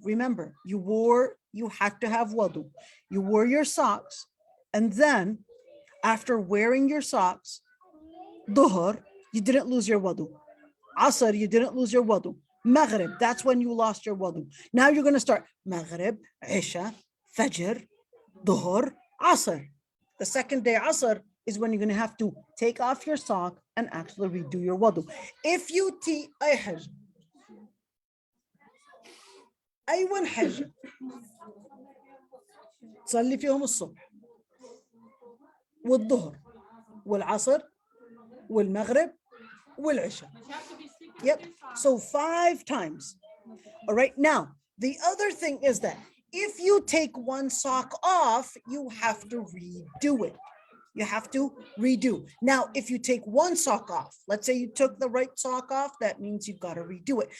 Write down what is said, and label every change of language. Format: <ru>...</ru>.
<en>Remember, you had to have wudu. You wore your socks, and then after wearing your socks, dhuhr, you didn't lose your wudu. Asr, you didn't lose your wudu. Maghrib, that's when you lost your wudu. Now you're going to start Maghrib, Isha, Fajr, Dhuhr, Asr. The second day Asr is when you're going to have to take off your sock and actually redo your wudu. If you</en> <ar>أي حاجة أيوة حاجة تصلي فيهم الصبح والظهر والعصر والمغرب والعشاء.</ar> <en>Yep. So 5 times. All right. Now, the other thing is that if you take one sock off, you have to redo it. You have to redo. Now, if you take one sock off, let's say you took the right sock off, that means you've got to redo it.</en>